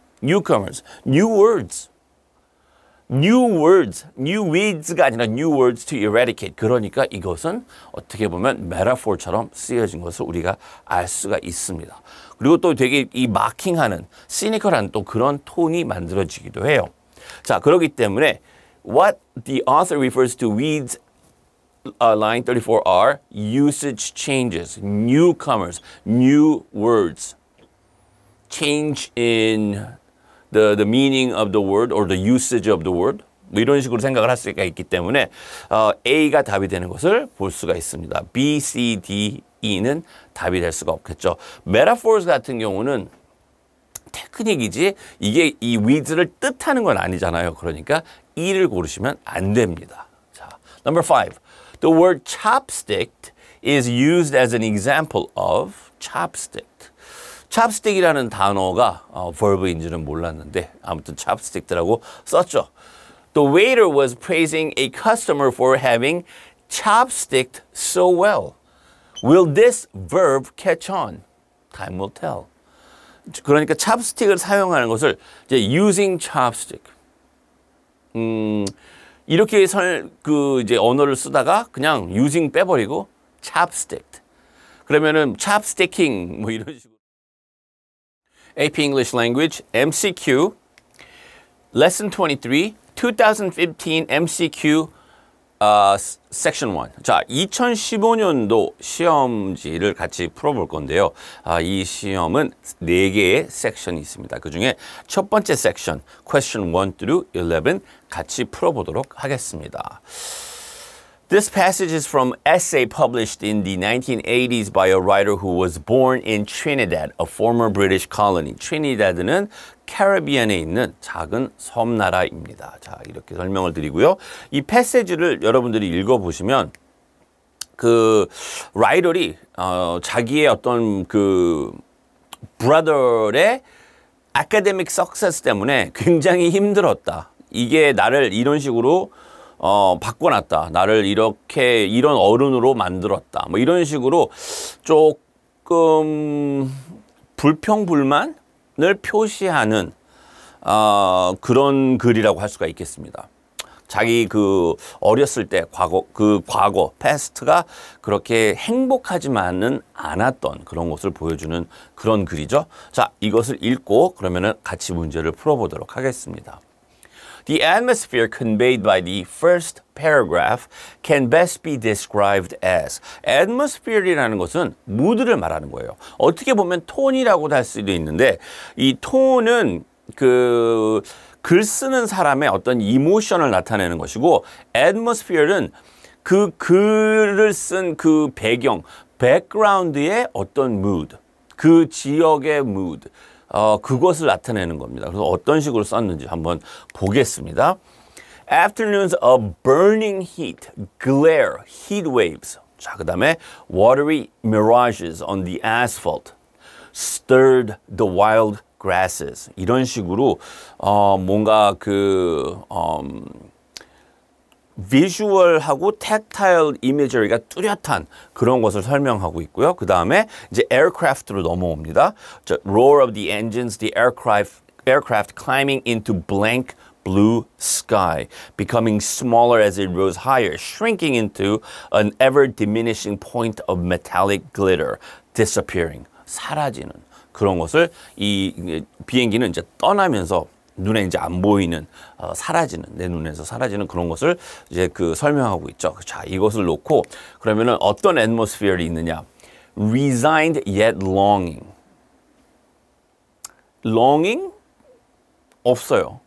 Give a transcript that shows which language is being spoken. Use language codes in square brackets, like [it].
[en] Newcomers, new words. new weeds [ko] 가 아니라 [en] new words to eradicate. [ko] 그러니까 이것은 어떻게 보면 메타포처럼 쓰여진 것을 우리가 알 수가 있습니다. 그리고 또 되게 이 마킹하는, 시니컬한 또 그런 톤이 만들어지기도 해요. 자, 그렇기 때문에 [en] what the author refers to weeds line 34 are usage changes, newcomers, new words, change in the meaning of the word or the usage of the word. [ko] 뭐 이런 식으로 생각을 할 수가 있기 때문에 A가 답이 되는 것을 볼 수가 있습니다. B, C, D, E는 답이 될 수가 없겠죠. metaphors 같은 경우는 테크닉이지 이게 이 with를 뜻하는 건 아니잖아요. 그러니까 E를 고르시면 안 됩니다. 자, number 5. [en] The word chopstick is used as an example of chopstick. [ko] chopstick이라는 단어가 verb인지는 몰랐는데 아무튼 chopstick라고 썼죠. [en] The waiter was praising a customer for having chopsticked so well. Will this verb catch on? Time will tell. [ko] 그러니까 chopstick을 사용하는 것을 이제 using chopstick. 이렇게 이제 언어를 쓰다가 그냥 using 빼버리고 chopsticked. 그러면은 chopsticking 뭐 이런 식으로. [en] AP English Language MCQ Lesson 23 2015 MCQ Section 1. [ko] 자, 2015년도 시험지를 같이 풀어볼 건데요. 이 시험은 4개의 섹션이 있습니다. 그중에 첫 번째 섹션, [en] Question 1 through 11 [ko] 같이 풀어보도록 하겠습니다. [en] This passage is from essay published in the 1980s by a writer who was born in Trinidad, a former British colony. [ko] 트리니다드는 캐리비안에 있는 작은 섬나라입니다. 자, 이렇게 설명을 드리고요. 이 패시지를 여러분들이 읽어보시면 그 라이터리 자기의 어떤 그 브라더의 아카데믹 석세스 때문에 굉장히 힘들었다. 이게 나를 이런 식으로 바꿔놨다. 나를 이렇게 이런 어른으로 만들었다. 뭐 이런 식으로 조금 불평불만을 표시하는 그런 글이라고 할 수가 있겠습니다. 자기 그 어렸을 때 과거 패스트가 그렇게 행복하지만은 않았던 그런 것을 보여주는 그런 글이죠. 자, 이것을 읽고 그러면은 같이 문제를 풀어보도록 하겠습니다. The atmosphere conveyed by the first paragraph can best be described as. atmosphere이라는 것은 무드를 말하는 거예요. 어떻게 보면 톤이라고도 할 수도 있는데 이 톤은 그 글 쓰는 사람의 어떤 이모션을 나타내는 것이고 atmosphere는 그 글을 쓴 그 배경, background의 어떤 mood, 그 지역의 mood. 그것을 나타내는 겁니다. 그래서 어떤 식으로 썼는지 한번 보겠습니다. [en] Afternoons of burning heat, glare, heat waves. [ko] 자, 그 다음에 [en] watery mirages on the asphalt, stirred the wild grasses. [ko] 이런 식으로 뭔가 그 비주얼하고 텍타일 이미저리가 뚜렷한 그런 것을 설명하고 있고요. 그 다음에 이제 aircraft로 넘어옵니다. [en] Roar of the engines, the aircraft climbing into blank blue sky, becoming smaller as it rose higher, shrinking into an ever-diminishing point of metallic glitter, disappearing, [ko] 사라지는 그런 것을 이 비행기는 이제 떠나면서 눈에 이제 안 보이는 사라지는 내 눈에서 사라지는 그런 것을 이제 그 설명하고 있죠. 자, 이것을 놓고 그러면은 어떤 atmosphere이 있느냐? [en] Resigned yet longing. [ko] longing 없어요.